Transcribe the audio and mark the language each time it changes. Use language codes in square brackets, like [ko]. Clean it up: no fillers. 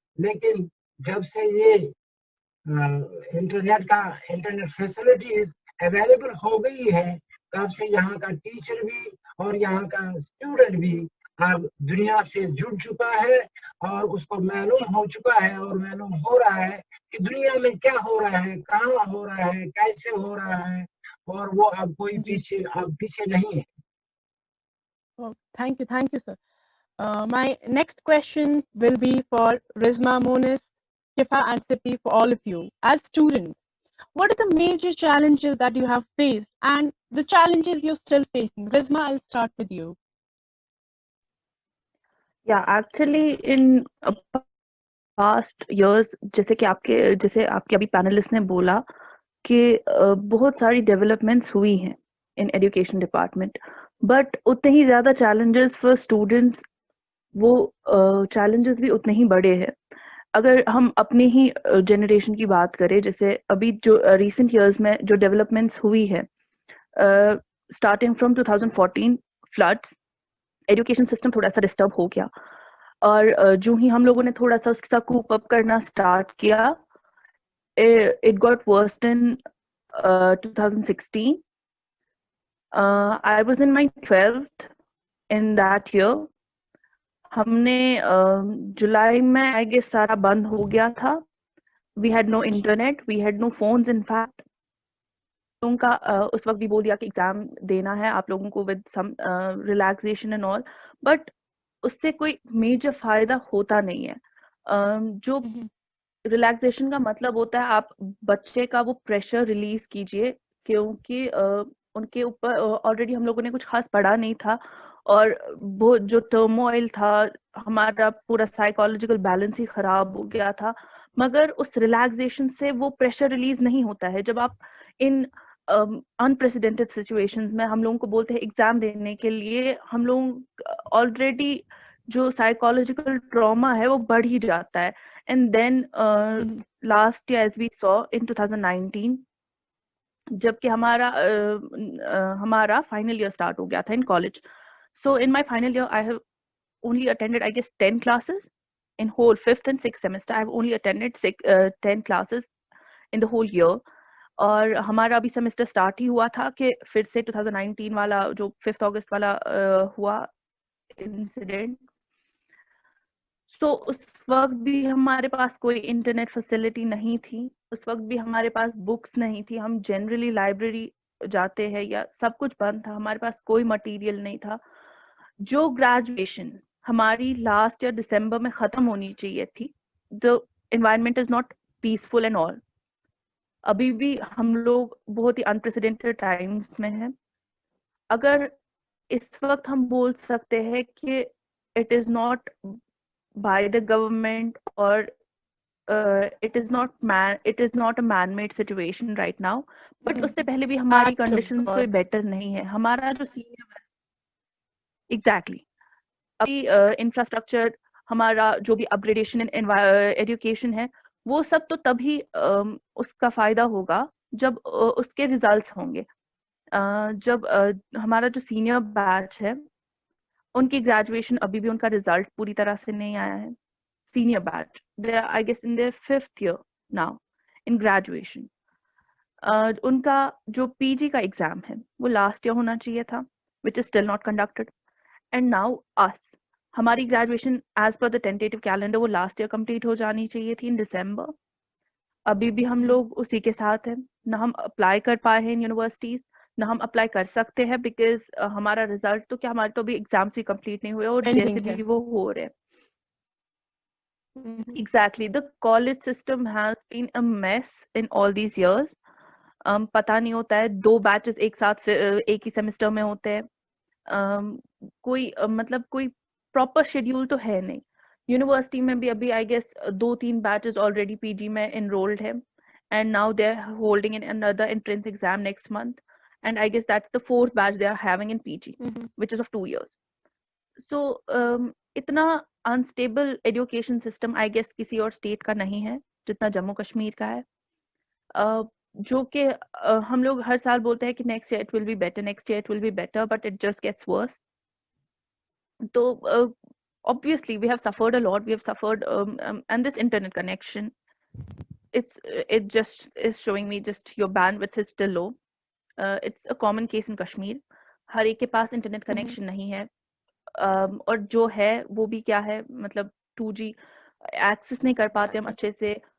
[ur] لیکن جب سے یہ انٹرنیٹ فیسلٹیز اویلیبل ہو گئی ہے, تب سے یہاں کا ٹیچر بھی اور یہاں کا اسٹوڈنٹ بھی اب دنیا سے جڑ چکا ہے, اور اس کو معلوم ہو چکا ہے اور معلوم ہو رہا ہے کہ دنیا میں کیا ہو رہا ہے, کہاں ہو رہا ہے, کیسے ہو رہا ہے, اور وہ اب کوئی جی. پیچھے نہیں ہے. [en] Thank you, sir. My next question will be for Rizma, Monis, Shifa, and Sippy, for all of you. As students, what are the major challenges that you have faced and the challenges you're still facing? Rizma, I'll start with you. Yeah, actually in past years, [ur] جیسے کہ آپ کے ابھی panellist نے بولا کہ بہت ساری ڈیولپمنٹس ہوئی ہیں ان ایجوکیشن ڈپارٹمنٹ, بٹ اتنے ہی زیادہ چیلنجز فار اسٹوڈنٹس, وہ چیلنجز بھی اتنے ہی بڑے ہیں. اگر ہم اپنی ہی جنریشن کی بات کریں, جیسے ابھی جو ریسنٹ ایئرز میں جو ڈیولپمنٹس ہوئی ہے, starting from 2014 floods, education system تھوڑا سا ڈسٹرب ہو گیا, اور جو ہی ہم لوگوں نے تھوڑا سا اس کے ساتھ کوپ اپ کرنا اسٹارٹ کیا, [en] it got worse in 2016. I was in my 12th in that year. [ur] ہم نے جولائی میں آئی گیس سارا بند ہو گیا تھا. [en] We had no internet, we had no phones in fact. [ur] ان کا اس وقت بھی بول دیا کہ ایگزام دینا ہے آپ لوگوں کو [en] with some relaxation and all, but [ur] اس سے کوئی میجر فائدہ ہوتا نہیں ہے. جو ریلیکسیشن کا مطلب ہوتا ہے آپ بچے کا وہ پریشر ریلیز کیجئے, کیونکہ ان کے اوپر آلریڈی ہم لوگوں نے کچھ خاص پڑھا نہیں تھا, اور وہ جو ٹرموائل تھا, ہمارا پورا سائیکالوجیکل بیلنس ہی خراب ہو گیا تھا. مگر اس ریلیکسیشن سے وہ پریشر ریلیز نہیں ہوتا ہے. جب آپ ان انپریسیڈنٹڈ سچویشنز میں ہم لوگوں کو بولتے ہیں ایگزام دینے کے لیے, ہم لوگ آلریڈی جو سائیکالوجیکل ٹراما ہے وہ بڑھ ہی جاتا ہے. [en] and then last year as we saw in 2019, [ur] جب کہ ہمارا فائنل ایئر اسٹارٹ ہو گیا تھا in college. [en] So in my final year I have only attended I guess 10 classes in whole 5th and 6th semester. I have only attended 10 classes in the whole year. [ur] اور ہمارا ابھی semester start ہی ہوا تھا کہ پھر سے 2019 والا جو 5 اگست والا ہوا انسیڈنٹ. سو اس وقت بھی ہمارے پاس کوئی انٹرنیٹ فیسلٹی نہیں تھی, اس وقت بھی ہمارے پاس بکس نہیں تھی. ہم جنرلی لائبریری جاتے ہیں یا سب کچھ بند تھا, ہمارے پاس کوئی مٹیریل نہیں تھا. جو گریجویشن ہماری لاسٹ ایئر دسمبر میں ختم ہونی چاہیے تھی. [en] The environment is not peaceful and all. [ur] ابھی بھی ہم لوگ بہت ہی انپریسیڈنٹڈ ٹائمس میں ہیں. اگر اس وقت ہم بول سکتے ہیں کہ [en] it is not by the government اور it is not a man made situation right now, but [ur] اس سے پہلے بھی ہماری [en] Active [ur] کنڈیشنز کوئی بیٹر نہیں ہے. ہمارا جو سینئر ایگزیکٹلی ابھی انفراسٹرکچر ہمارا جو بھی اپگریڈیشن ایجوکیشن ہے وہ سب تو تبھی اس کا فائدہ ہوگا جب اس کے ریزلٹس ہوں گے. جب ہمارا جو سینئر بیچ ہے ان کی گریجویشن ابھی بھی ان کا ریزلٹ پوری طرح سے نہیں آیا ہے. [en] Senior batch I guess in their 5th year now in graduation. [ur] ان کا جو پی جی کا ایگزام ہے وہ لاسٹ ایئر ہونا چاہیے تھا [en] which is still not conducted. And now us, [ur] ہماری گریجویشن ایز پر دا ٹینٹیٹو کیلنڈر وہ لاسٹ ایئر کمپلیٹ ہو جانی چاہیے تھی ان دسمبر. ابھی بھی ہم لوگ اسی کے ساتھ ہیں. نہ ہم اپلائی کر پائے ہیں یونیورسٹیز, نہ ہم اپلائی کر سکتے ہیں بیکاز ہمارا ریزلٹ تو کیا, ہمارے تو ابھی ایگزامس بھی کمپلیٹ نہیں ہوئے اور جیسے بھی وہ ہو رہے. [en] Exactly. The college system has been a mess in all these years. [ur] پتا نہیں ہوتا ہے, 2 بیچز ایک ساتھ ایک ہی سیمسٹر میں ہوتے ہیں. کوئی مطلب کوئی پراپر شیڈیول تو ہے نہیں. یونیورسٹی میں بھی ابھی [en] I guess 2-3 batches already [ur] پی جی میں انرولڈ ہے [en] And now they are holding in another entrance exam next month and I guess that's the 4th batch they are having in PG which is of 2 years. [ur] So اتنا unstable education system I guess کسی اور state کا نہیں ہے جتنا جموں کشمیر کا ہے. جو کہ ہم لوگ ہر سال بولتے ہیں کہ [en] Next year it will be better, next year it will be better, but it just gets worse. تو obviously we have suffered a lot, we have suffered and this internet connection, it just is showing me just your bandwidth is still low. It's a common case in Kashmir. [ur] ہر ایک کے پاس internet connection نہیں ہے, اور جو ہے وہ بھی کیا ہے مطلب 2G ایکسس نہیں کر پاتے ہم اچھے سے.